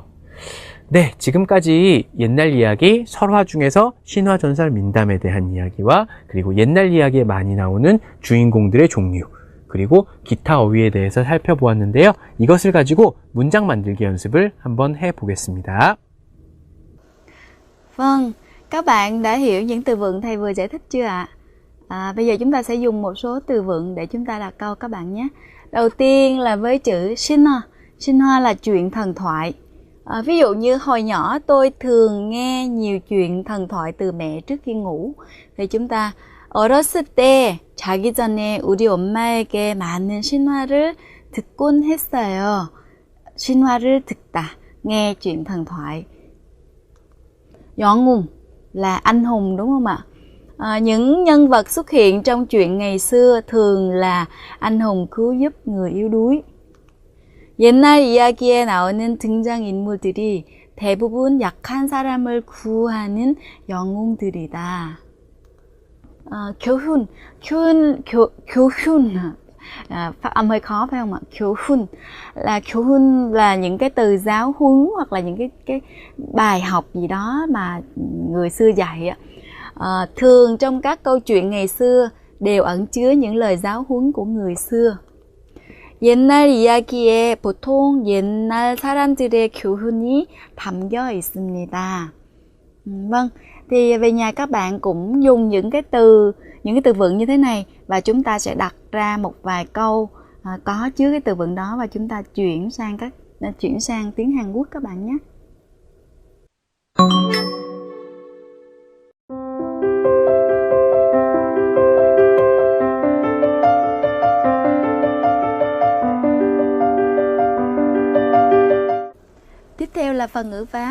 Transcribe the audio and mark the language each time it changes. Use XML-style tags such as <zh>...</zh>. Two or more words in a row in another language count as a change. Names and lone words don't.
<ko>네, 지금까지 옛날 이야기, 설화 중에서 신화, 전설, 민담에 대한 이야기와 그리고 옛날 이야기에 많이 나오는 주인공들의 종류, 그리고 기타 어휘에 대해서 살펴보았는데요. 이것을 가지고 문장 만들기 연습을 한번 해보겠습니다.</ko> <vi>Vâng, các bạn đã hiểu những từ vựng thầy vừa giải thích chưa ạ? Bây giờ chúng ta sẽ dùng một số từ vựng để chúng ta đặt câu các bạn nhé. Đầu tiên là với chữ Shinhwa. Shinhwa là chuyện thần thoại. Ví dụ như hồi nhỏ tôi thường nghe nhiều chuyện thần thoại từ mẹ trước khi ngủ. Thì chúng ta</vi> <ko>어렸을 때 자기 전에 우리 엄마에게 많은 신화를 듣곤 했어요. 신화를 듣다,</ko> <vi>nghe chuyện thần thoại. 영웅 là anh hùng đúng không ạ? Những nhân vật xuất hiện trong chuyện ngày xưa thường là anh hùng cứu giúp người yếu đuối.</vi> <ko>옛날 이야기에 나오는 등장인물들이 대부분 약한 사람을 구하는 영웅들이다.</ko> <vi>교훈 phát âm hơi khó phải không ạ? 교훈 là những cái từ giáo huấn hoặc là những cái bài học gì đó mà người xưa dạy. Thường trong các câu chuyện ngày xưa đều ẩn chứa những lời giáo huấn của người xưa.</vi> <ko>옛날 이야기에 보통 옛날 사람들의 교훈이 담겨 있습니다.</ko> <vi>Vâng, thì về nhà các bạn cũng dùng những cái từ vựng như thế này và chúng ta sẽ đặt ra một vài câu có chứa cái từ vựng đó và chúng ta chuyển sang tiếng Hàn Quốc các bạn nhé. Tiếp theo là phần ngữ pháp.</vi>